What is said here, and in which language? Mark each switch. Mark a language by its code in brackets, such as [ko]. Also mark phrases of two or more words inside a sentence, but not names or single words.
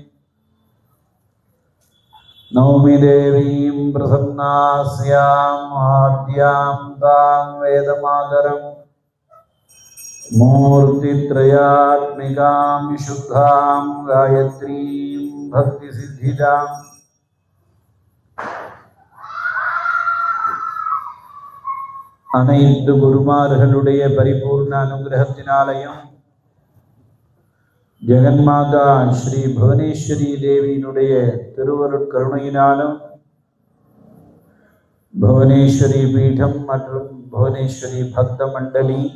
[sa] नौमि देवीं प्रसन्नास्याम् आद्यां तां वेदमातरम् मूर्तित्रयात्मिकां शुद्धां गायत्रीं भक्तिसिद्धिदाम् [ta] அனைத்து குருமார்களுடைய பரிபூர்ண அனுகிரகத்தினாலையும் ஜெகன்மாதா ஸ்ரீ புவனேஸ்வரி தேவியினுடைய திருவருட்கருணையினாலும் புவனேஸ்வரி பீடம் மற்றும் புவனேஸ்வரி பக்த மண்டலி